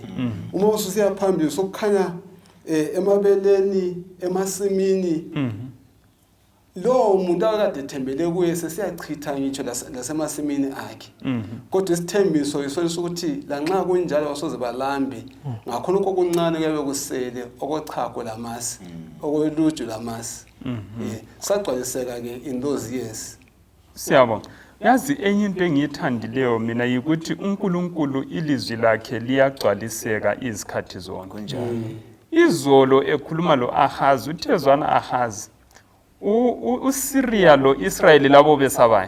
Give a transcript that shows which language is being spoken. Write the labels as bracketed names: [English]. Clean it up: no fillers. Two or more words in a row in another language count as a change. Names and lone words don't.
[North Ndebele] Uma ususiya phambili sokukhanya emabeleni emasimini lo muntu akade ethembele kuye sesiyachitha ngitsho lasemasimini akhe. Kodwa isithembiso isona ukuthi lanxa kunjalo wasoze balambe ngakhona okuncane kuyabe kusele okochago lamasi okweluju lamasi. Sagcwaliseka ke [English] in those years. [North Ndebele] Siyabonga. Yazi enye into engiyithandileyo mina yikuthi uNkulunkulu ilizwi lakhe liyagcwaliseka izikhathi zonke. Izolo ekhuluma lo Ahazi uthezwana Ahazi uSiriya lo Israel labo besabayo.